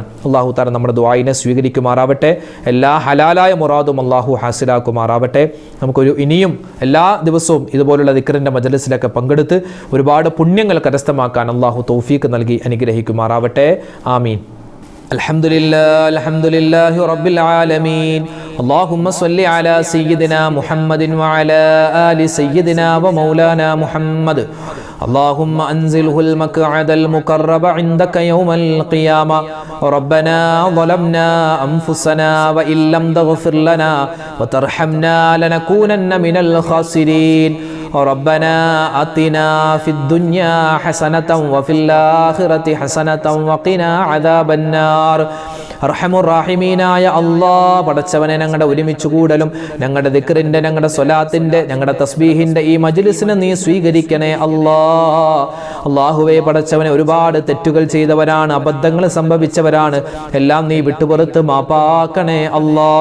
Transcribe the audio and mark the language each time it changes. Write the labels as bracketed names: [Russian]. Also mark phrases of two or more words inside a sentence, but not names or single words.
[Malayalam] അള്ളാഹു താല നമ്മുടെ ദ്വായിനെ സ്വീകരിക്കുമാറാവട്ടെ. എല്ലാ ഹലാലായ മുറാദും അള്ളാഹു ഹാസിലാക്കുമാറാവട്ടെ. നമുക്കൊരു ഇനിയും എല്ലാ ദിവസവും ഇതുപോലുള്ള ദിക്റിൻ്റെ മജ്‌ലിസിലൊക്കെ പങ്കെടുത്ത് ഒരുപാട് പുണ്യങ്ങൾ കരസ്ഥമാക്കാൻ അള്ളാഹു തൗഫീഖ് നൽകി അനുഗ്രഹിക്കുമാറാവട്ടെ. [Arabic] آمين. الحمد لله رب العالمين. اللهم صل على سيدنا محمد وعلى آل سيدنا ومولانا محمد. اللهم أنزله المقعد المقرب عندك يوم القيامة. ربنا ظلمنا أنفسنا وإن لم تغفر لنا وترحمنا لنكونن من الخاسرين. ربنا آتنا في الدنيا حسنة وفي الآخرة حسنة وقنا عذاب النار. [Malayalam] അർഹമുർറാഹിമീനായ അല്ലാഹ്, പടച്ചവനെ ഞങ്ങളുടെ ഒരുമിച്ച് കൂടലും ഞങ്ങളുടെ ദിക്റിൻ്റെ, ഞങ്ങളുടെ സ്വലാത്തിൻ്റെ, ഞങ്ങളുടെ തസ്ബീഹിൻ്റെ ഈ മജ്‌ലിസിനെ നീ സ്വീകരിക്കണേ അല്ലാഹ്. അല്ലാഹുവേ പടച്ചവനെ, ഒരുപാട് തെറ്റുകൾ ചെയ്തവരാണ്, അബദ്ധങ്ങൾ സംഭവിച്ചവരാണ്. എല്ലാം നീ വിട്ടുപുറത്ത് മാപ്പാക്കണേ അല്ലാഹ്.